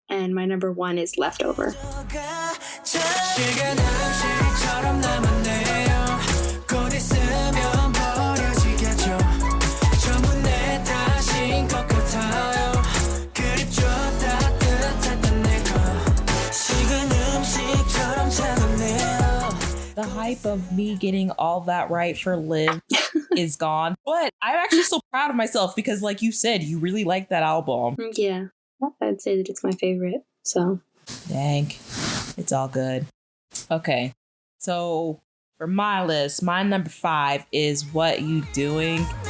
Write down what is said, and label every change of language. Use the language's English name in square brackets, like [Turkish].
[English] And my number 1 is Leftover. [Korean] 시간 음식처럼 남았네요. 곧 있으면 버려지겠죠. 전부 내 탓인 것 같아요. 그립죠 따뜻했던 내가 식은 음식처럼 차갑네요. [English] The hype of me getting all that right for Live is gone. But I'm actually so proud of myself because, like you said, you really like that album. Yeah, I'd say that it's my favorite. So, dang, it's all good. Okay, so for my list, my number 5 is What You Doing.